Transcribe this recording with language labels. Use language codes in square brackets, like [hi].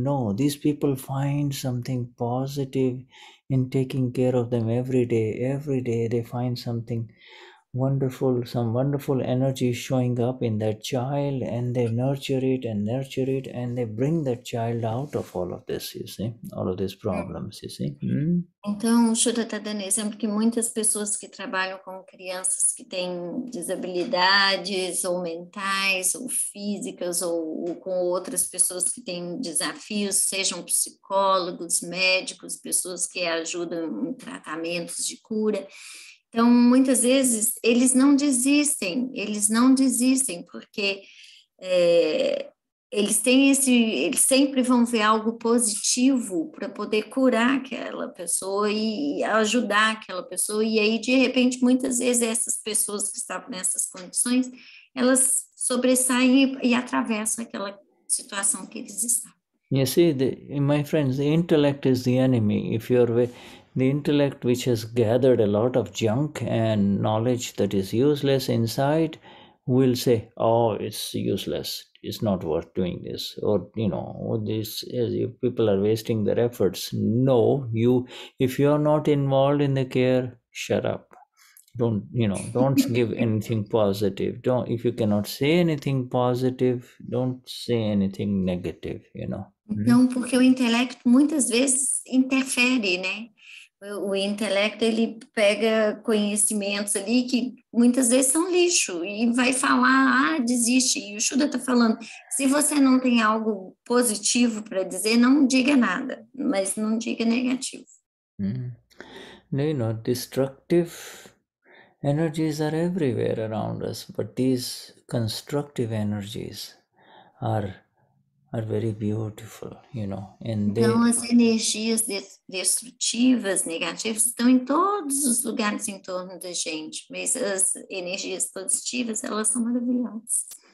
[en] No, these people find something positive in taking care of them every day. They find something wonderful, some wonderful energy showing up in that child, and they nurture it, and they bring that child out of all of this, you see, all of these problems, you see. [pt] Então, o Shuddha está dando exemplo que muitas pessoas que trabalham com crianças que têm desabilidades ou mentais ou físicas ou com outras pessoas que têm desafios, sejam psicólogos, médicos, pessoas que ajudam em tratamentos de cura. Então, muitas vezes, eles não desistem porque eles sempre vão ver algo positivo para poder curar aquela pessoa e ajudar aquela pessoa, e aí, de repente, muitas vezes essas pessoas que estavam nessas condições, elas sobressaem e atravessam aquela situação que eles estão. [en] You see, my friends, the intellect is the enemy. If you're the intellect which has gathered a lot of junk and knowledge that is useless inside will say, oh, it's useless. It's not worth doing this. Or, this people are wasting their efforts. No, if you're not involved in the care, shut up. Don't give anything positive. If you cannot say anything positive, don't say anything negative, [pt] Então, porque o intelecto muitas vezes interfere, né? O intelecto, ele pega conhecimentos ali que muitas vezes são lixo e vai falar, desiste. E o Shuddha está falando, se você não tem algo positivo para dizer, não diga nada, mas não diga negativo. [en] Destructive energies are everywhere around us, but these constructive energies are very beautiful, and [pt] então, as energias destrutivas, negativas, estão em todos os lugares em torno da gente, mas as energias positivas, elas são maravilhosas.